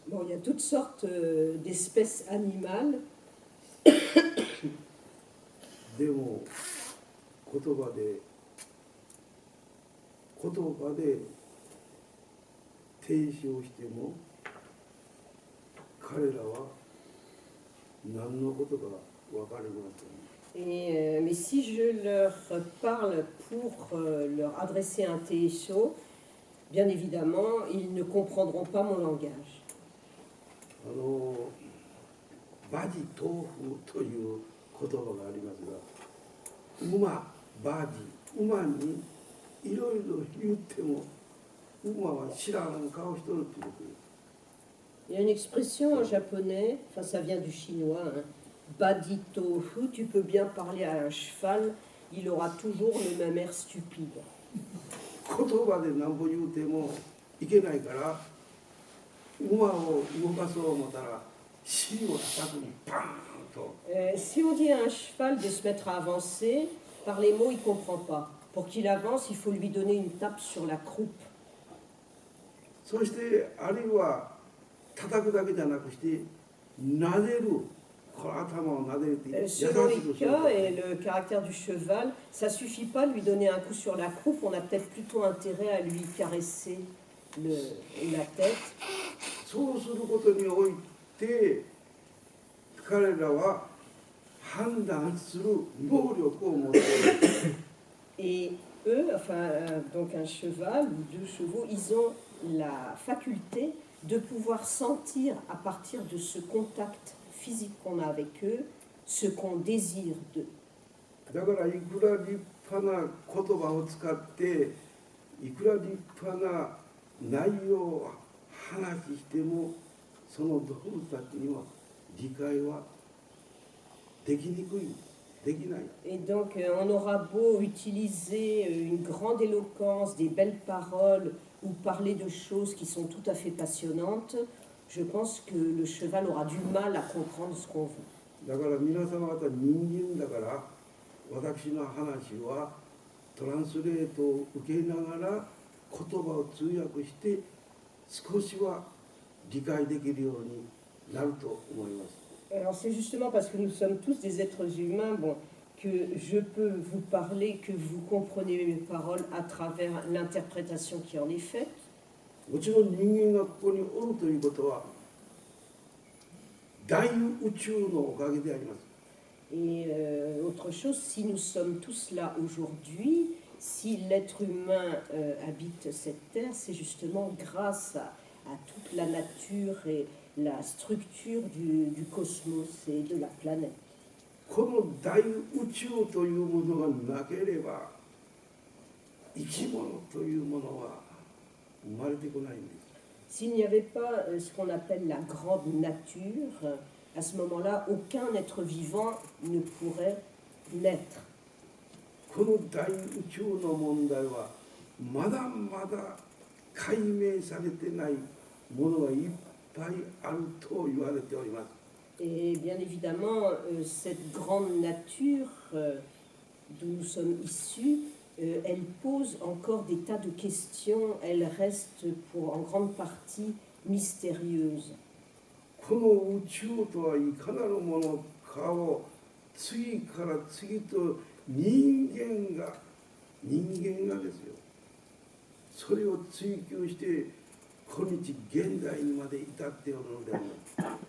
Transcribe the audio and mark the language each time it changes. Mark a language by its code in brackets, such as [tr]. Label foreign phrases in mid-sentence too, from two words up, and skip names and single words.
[fr] bon, il y a toutes sortes d'espèces animales, [ja] でも言葉で提唱しても彼らは何のことか分かりません。 [fr] et, mais si je leur parle pour leur adresser un TSO, bien évidemment, ils ne comprendront pas mon langage. [ja] バジ豆腐という言葉がありますが、馬、バジ、馬にいろいろ言っても馬は知らん顔しとるっていうことです。 [fr] Il y a une expression en japonais, enfin ça vient du chinois, hein, [ja] 馬耳東風, [fr] tu peux bien parler à un cheval, il aura toujours le même air stupide. [ja] 言葉で何ぼ言うてもいけないから馬を動かそう思ったら尻を叩くにパーンと。 [fr] Si on dit à un cheval de se mettre à avancer, par les mots il ne comprend pas. Pour qu'il avance, il faut lui donner une tape sur la croupe. [ja] そしてあるいは叩くだけじゃなくして撫でる、この頭を撫でるって優し [fr] Selon [ja] くする。 [fr] Ika et le caractère du cheval, ça suffit pas de lui donner un coup sur la croupe, on a peut-être plutôt intérêt à lui caresser la tête. [ja] そうすることにおいて彼らは判断する能力を持っている。 [fr] Et eux, enfin, donc un cheval ou deux chevaux, ils ont la faculté de pouvoir sentir à partir de ce contact physique qu'on a avec eux, ce qu'on désire d'eux. [ja] だからいくら立派な言葉を使っていくら立派な内容を話してもその動物たちには理解はできにくい、できない。 [fr] Et donc, on aura beau utiliser une grande éloquence, des belles paroles, ou parler de choses qui sont tout à fait passionnantes, je pense que le cheval aura du mal à comprendre ce qu'on veut. [ja] だから皆様方人間だから私の話はトランスレートを受けながら言葉を通訳して少しは理解できるようになると思います。 [fr] Alors c'est justement parce que nous sommes tous des êtres humains, bon, que je peux vous parler, que vous comprenez mes paroles à travers l'interprétation qui en est faite. [ja] もちろん人間がここにおるということは大宇宙のおかげであります。 [fr] Et autre chose, si nous sommes tous là aujourd'hui, si l'être humain habite cette terre, c'est justement grâce à toute la nature et la structure du cosmos et de la planète. [ja] この大宇宙というものがなければ生き物というものは生まれてこないんです。 [fr] S'il n'y avait pas ce qu'on appelle la grande nature, à ce moment-là, aucun être vivant ne pourrait naître. [ja] この大宇宙の問題はまだまだ解明されてないものがいっぱいあると言われております。 [fr] Et bien évidemment, cette grande nature d'où nous sommes issus, elle pose encore des tas de questions, elle reste en grande partie mystérieuse. [ja] この宇宙とはいかなるものかを次から次と人間がですよ、それを追求して今日現在にまで至っておるのであります。